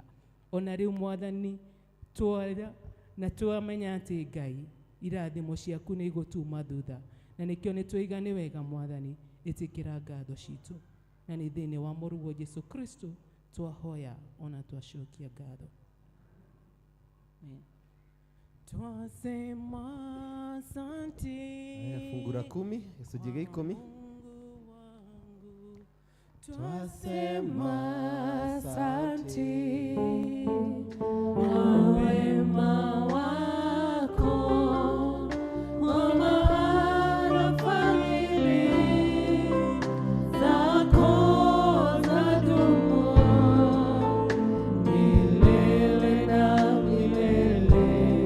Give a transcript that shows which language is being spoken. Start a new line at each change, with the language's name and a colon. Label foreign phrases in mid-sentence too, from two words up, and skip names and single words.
Kikuyu: Ona rĩu Mwathani tuoya na tuamenya atĩ Ngai irathimo ciaku nĩ igũtuma thutha, na nĩkĩo nĩ tũiga nĩ wega Mwathani, ĩtĩkĩra ngatho citũ, na nĩ thĩinĩ wa mũruo Jesũ Kristo twahoya ona twacokia ngatho.
Swahili: Twasema asante. Fungu la 10,
Kikuyu: gĩcunjĩ gĩa 10.
Swahili: Twasema asante kwa wema wako, kwa maana fadhili zako zadumu milele na milele.